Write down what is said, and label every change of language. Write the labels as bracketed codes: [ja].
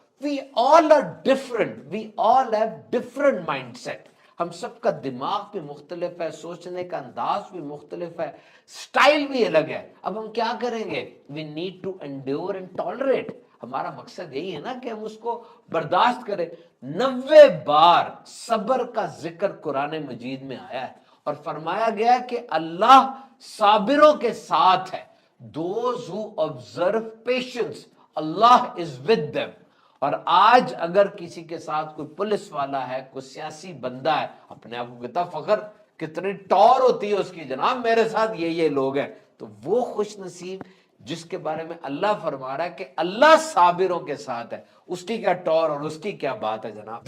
[en] we all are different, we all have different mindset, [hi] हम सबका दिमाग भी मुख्तलिफ है, सोचने का अंदाज भी मुख्तलिफ है, स्टाइल भी अलग है। अब हम क्या करेंगे? [en] We need to endure and tolerate. [hi] हमारा मकसद यही है ना कि हम उसको बर्दाश्त करें। 90 बार सब्र का जिक्र कुरान मजीद में आया है और फरमाया गया कि अल्लाह साबिरों के साथ है। [en] Those who observe patience, Allah is with them। [hi] और आज अगर किसी के साथ कोई पुलिस वाला है, कोई सियासी बंदा है, अपने आप को कितना फख्र, कितनी टौर होती है उसकी, जनाब मेरे साथ ये लोग हैं, तो वो खुश नसीब जिसके बारे में अल्लाह फरमा रहा है कि अल्लाह साबिरों के साथ है, उसकी क्या टौर और उसकी क्या बात है जनाब।